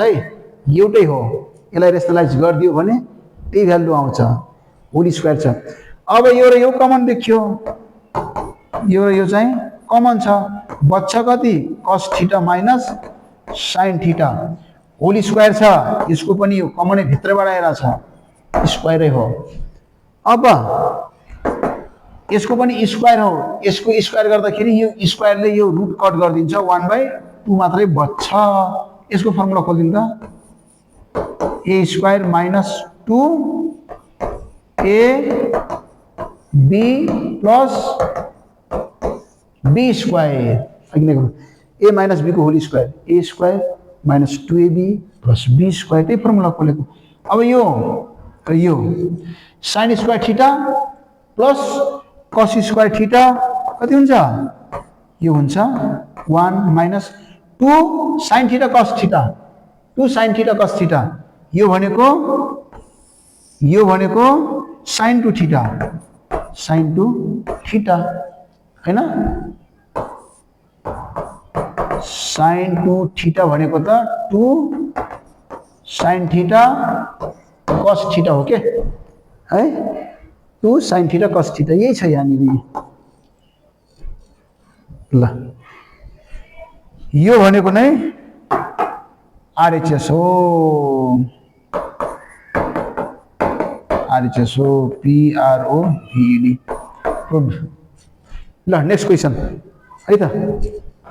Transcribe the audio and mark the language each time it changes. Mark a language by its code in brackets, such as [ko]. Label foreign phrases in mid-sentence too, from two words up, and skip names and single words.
[ne] है एउटै हो यसलाई रेशनलाइज गरिदियो भने त्यही भ्यालु आउँछ [en] whole square [ne] छ अब यो र यो कमन देखियो यो र यो चाहिँ कमन छ बच्छ कति [en] cos theta minus sin theta whole square [ne] छ यसको पनि यो कमनै भित्रबाट आएर छ स्क्वायरै हो अब यसको पनि स्क्वायर हो यसको स्क्वायर गर्दाखेरि यो स्क्वायरले यो [en] root cut [ne] गरिदिन्छ 1/2 मात्रै बच्छ यसको फर्मुला खोल्दिनु त [en] a square minus 2 a b plus b square a minus b [ne] को [en] whole square a square minus 2ab plus b square [ne] त्यही फर्मुला खोलेको अब यो [en] sin square theta plus cos square theta [ne] कति हुन्छ यो हुन्छ [en] 1 minus 2 sin theta cos theta 2 sin theta cos theta [ne] 2 sin थीटा cos थीटा यो भनेको [en] sin 2 theta [ne] हैन [en] sin 2 theta [ne] भनेको त [en] 2 sin theta cos theta [ne] हो के है [en] 2 sin theta cos theta [ne] यही छ यहाँनिर ल यो भनेको नै RHS हो PROVED ल [en] next question [ne] है त